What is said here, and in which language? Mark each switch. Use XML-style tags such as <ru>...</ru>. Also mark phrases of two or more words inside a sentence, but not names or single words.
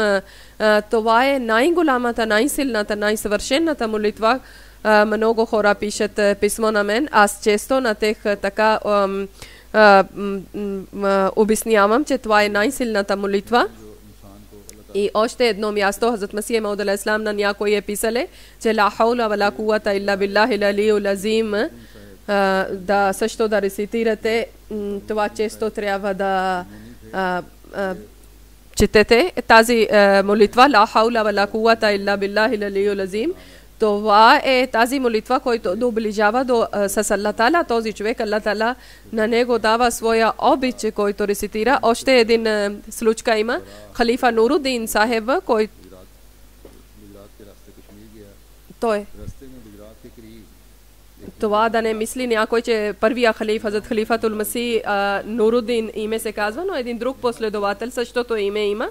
<bg>Това е най-голямата, най-силната, най-съвършената молитва. Много хора пишат писмо на мен. Аз често на тех така обяснявам, че това е най-силната молитва. И още едно място, Хазрат Масих Мауд</bg> <ar>عليه السلام</ar> <bg>на някой е писале, че</bg> <ar>لا حول ولا قوة إلا بالله العلي العظيم.</ar> <bg>Да също да рецитирате, това често трябва да четете тази молитва,</bg> <ar>لا حول ولا قوة إلا بالله العلي العظيم.</ar> <bg>Това е тази молитва, който доближава с</bg> <ar>الله تعالى</ar> <bg>този човек.</bg> <ar>الله تعالى</ar> <bg>на него дава своя обич, който рецитира. Още един случай има. Халифа Нурудин Сахеб, който той това да не мисли някой, че първия халиф, Хазрат Халифатул Масих Нурудин име се казва, но един друг последовател същото име има.</bg>